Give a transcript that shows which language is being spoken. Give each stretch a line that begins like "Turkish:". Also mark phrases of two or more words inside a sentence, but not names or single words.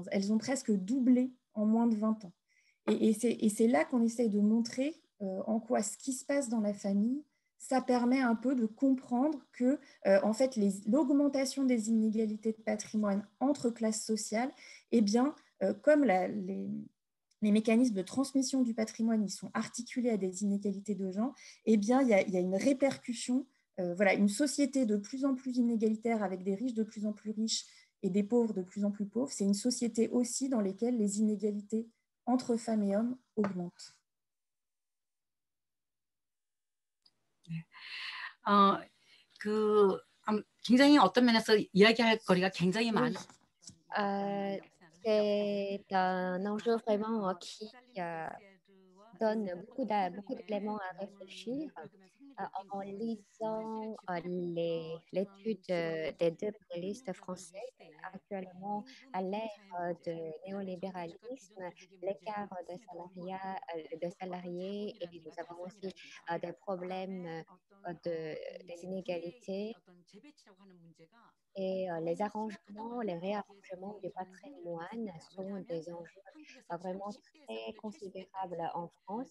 French: Elles ont presque doublé en moins de 20 ans. Et c'est là qu'on essaye de montrer en quoi ce qui se passe dans la famille, ça permet un peu de comprendre que en fait, l'augmentation des inégalités de patrimoine entre classes sociales, eh bien, comme les mécanismes de transmission du patrimoine, ils sont articulés à des inégalités de genre, eh bien, il y a une répercussion. Voilà, une société de plus en plus inégalitaire avec des riches de plus en plus riches et des pauvres de plus en plus pauvres, c'est une société aussi dans laquelle les inégalités entre femmes et hommes augmentent.
Korean: 굉장히 어떤 면에서 이야기할 거리가 굉장히 많아요.
French: C'est un enjeu vraiment qui donne beaucoup d'éléments à réfléchir. En lisant l'étude des deux panélistes français, actuellement, à l'ère de néolibéralisme, l'écart de salariés et nous avons aussi des problèmes des inégalités et les arrangements, les réarrangements du patrimoine sont des enjeux vraiment très considérables en France.